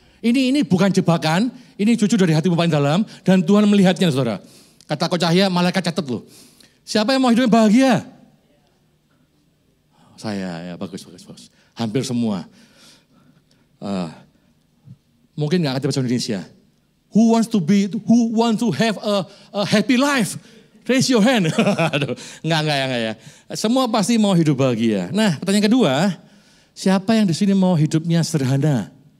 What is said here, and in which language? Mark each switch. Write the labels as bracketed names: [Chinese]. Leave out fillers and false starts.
[Indonesian] Ini bukan jebakan, ini jujur dari hati paling dalam dan Tuhan melihatnya saudara. Kata Coach Cahya, malaikat catat loh. Siapa yang mau hidupnya bahagia? Saya ya bagus. Hampir semua. Mungkin nggak ngerti bahasa Indonesia. [English] Who want to have a happy life? Raise your hand. [Indonesian] Aduh, enggak ya. Semua pasti mau hidup bahagia. Nah, pertanyaan kedua, siapa yang di sini mau hidupnya sederhana?